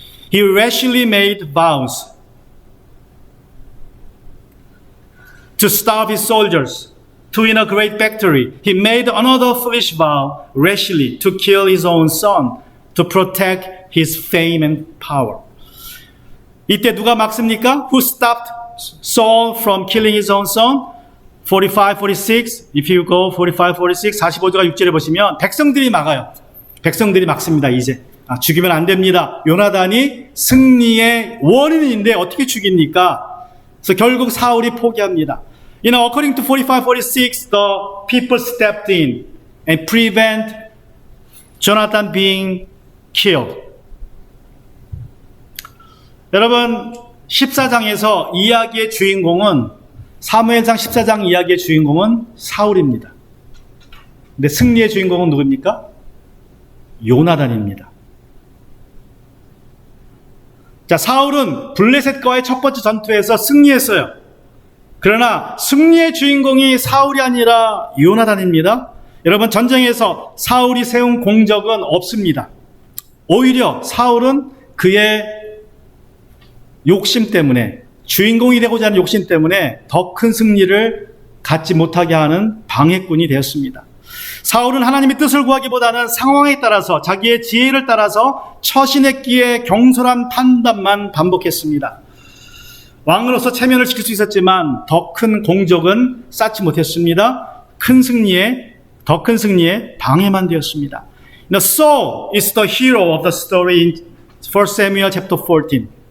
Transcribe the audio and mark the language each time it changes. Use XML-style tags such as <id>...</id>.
<en>He rashly made vows to starve his soldiers, to win a great victory. He made another foolish vow, rashly, to kill his own son, to protect his fame and power.</en> <ko>이때 누가 막습니까?</ko> <en>Who stopped Saul from killing his own son?</en> <ko>45, 46,</ko> <en>if you go</en> <ko>45, 46, 45절과 6절에 보시면 백성들이 막아요. 백성들이 막습니다, 이제. 죽이면 안 됩니다. 요나단이 승리의 원인인데 어떻게 죽입니까? 그래서 결국 사울이 포기합니다.</ko> <en>According to 45, 46, the people stepped in and prevent Jonathan being killed.</en> <ko>여러분, 14장에서 이야기의 주인공은 사무엘상 14장 이야기의 주인공은 사울입니다. 근데 승리의 주인공은 누굽니까? 요나단입니다. 자, 사울은 블레셋과의 첫 번째 전투에서 승리했어요. 그러나 승리의 주인공이 사울이 아니라 요나단입니다. 여러분, 전쟁에서 사울이 세운 공적은 없습니다. 오히려 사울은 그의 욕심 때문에, 주인공이 되고자 하는 욕심 때문에 더 큰 승리를 갖지 못하게 하는 방해꾼이 되었습니다. 사울은 하나님의 뜻을 구하기보다는 상황에 따라서, 자기의 지혜를 따라서 처신했기에 경솔한 판단만 반복했습니다. 왕으로서 체면을 지킬 수 있었지만 더 큰 공적은 쌓지 못했습니다. 더 큰 승리에 방해만 되었습니다.</ko> <en>Saul is the hero of the story in 1 Samuel chapter 14.</en>